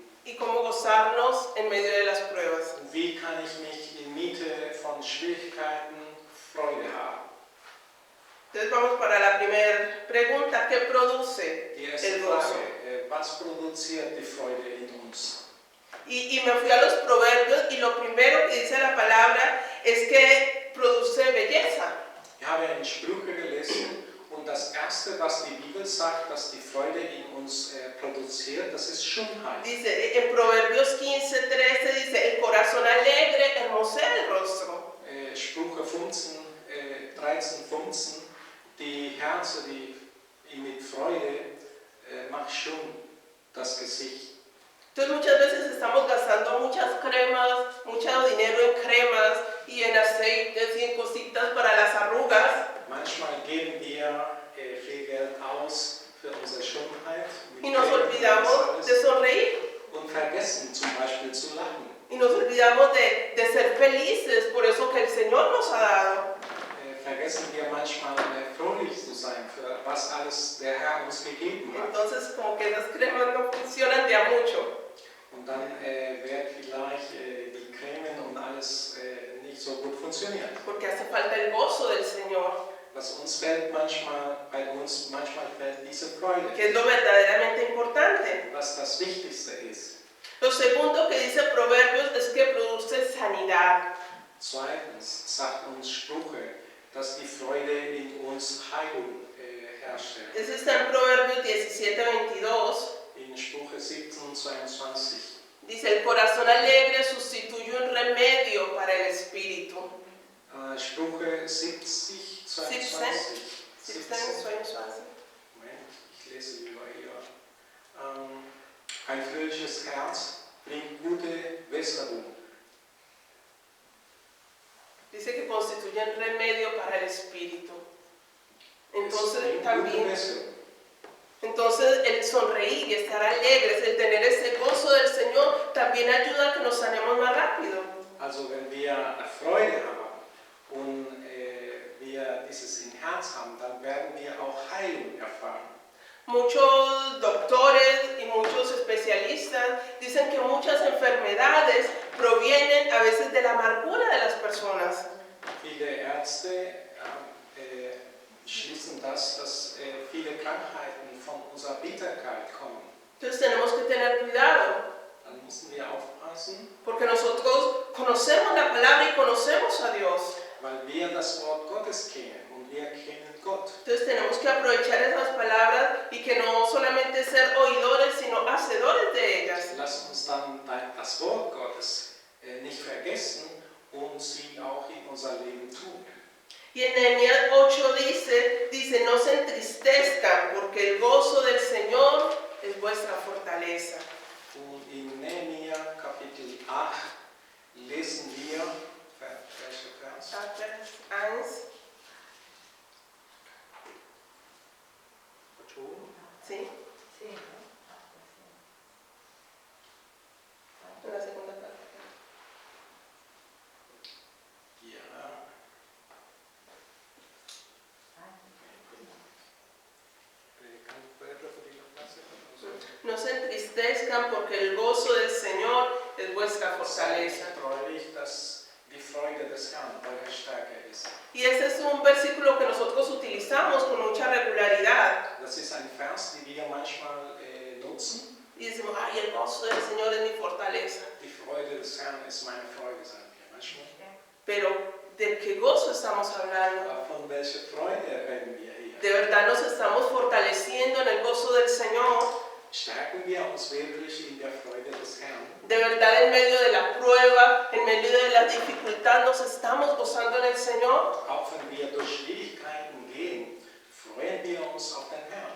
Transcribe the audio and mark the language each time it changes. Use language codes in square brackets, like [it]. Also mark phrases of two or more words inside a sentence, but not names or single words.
[es] y cómo gozarnos en medio de las pruebas. [de] Und wie kann ich mich inmitten von Schwierigkeiten Freude haben? [es] Entonces vamos para la primera pregunta, ¿qué produce [de] Die erste [es] el gozo? [de] Frage, was produziert die Freude in uns? [es] Y me fui a los proverbios y lo primero que dice la palabra es que produce belleza. [de] Ich habe in Sprüche gelesen und das Erste, was die Bibel sagt, dass die Freude in uns produziert, das ist Schönheit. [es] Dice, en Proverbios 15:13 dice, el corazón alegre hermosea el rostro. [de] Sprüche 15, 13, 15, die Herzen, die mit Freude macht schön das Gesicht. [es] Entonces muchas veces estamos gastando muchas cremas, mucho dinero en cremas y en aceites y en cositas para las arrugas. [de] Manchmal geben wir viel Geld aus für unsere Schönheit [es] Y nos olvidamos de sonreír. [de] und vergessen zum Beispiel zu lachen. [es] Y nos olvidamos de ser felices por eso que el Señor nos ha dado. [de] Vergessen wir manchmal fröhlich zu sein für was alles der Herr uns gegeben hat. [es] Entonces como que esas cremas no funcionan de a mucho. [de] Und dann wird vielleicht die Cremen und alles nicht so gut funktionieren. [es] Porque hace falta el gozo del Señor, [de] Was uns fällt manchmal fällt diese Freude, [es] que es lo verdaderamente importante. [de] was das Wichtigste ist. [es] Lo segundo que dice Proverbios es que produce sanidad. [de] Zweitens sagt uns Sprüche, dass die Freude in uns Heilung herstellt. [es] Eso está en Proverbios 17:22. [de] In Sprüche 17, 22. [es] Dice, el corazón alegre sustituye un remedio para el espíritu. [de] Sprüche 70, 22. 17:22. Moment, ich lese lieber hier. Ein fröhliches Herz bringt gute Besserung. [es] Dice que constituye un remedio para el espíritu. [de] Es bringt gute [es] También, [de] Besserung. [es] entonces el sonreír y estar alegres, el tener ese gozo del Señor, también ayuda a que nos sanemos más rápido. [de] Also wenn wir Freude haben und wir dieses im Herz haben, dann werden wir auch Heilung erfahren. [es] Muchos doctores y muchos especialistas dicen que muchas enfermedades provienen a veces de la amargura de las personas. [de] Viele Ärzte schließen das, dass viele Krankheiten von unserer Bitterkeit kommen. [es] Entonces tenemos que tener cuidado, [de] Dann müssen wir aufpassen, [es] porque nosotros conocemos la palabra y conocemos a Dios. [de] weil wir das Wort Gottes kennen und wir kennen Gott. [es] Entonces tenemos que aprovechar esas palabras y que no solamente ser oidores, sino hacedores de ellas. [de] Lass uns dann das Wort Gottes nicht vergessen und sie auch in unser Leben tun. [es] Y en Nehemías 8 dice, no se entristezcan, porque el gozo del Señor es vuestra fortaleza. [de] Und in Nehemia Kapitel 8 lesen wir, welcher Vers? 1. [es] Sí, Sí, en la segunda parte. [de] Ja. [es] No se entristezcan, porque el gozo del Señor es vuestra [de] Seid [es] fortaleza. [de] treulich, dass die Freude Freude des Herrn eure Stärke ist. [es] Y este es un versículo que nosotros utilizamos con mucha regularidad. [de] Das ist ein Vers, den wir manchmal nutzen. [es] Y decimos, ay, el gozo del Señor es mi fortaleza. [de] Die Freude des Herrn ist meine Freude, sagen wir manchmal. [es] Pero, ¿de qué gozo estamos hablando? [de] Aber von welcher Freude reden wir hier? [es] ¿De verdad nos estamos fortaleciendo en el gozo del Señor? [de] Stärken wir uns wirklich in der Freude des Herrn? [es] ¿De verdad en medio de la prueba, en medio de la dificultad, nos estamos gozando en el Señor? [de] Auch wenn wir durch Schwierigkeiten gehen, freuen wir uns auf den Herrn.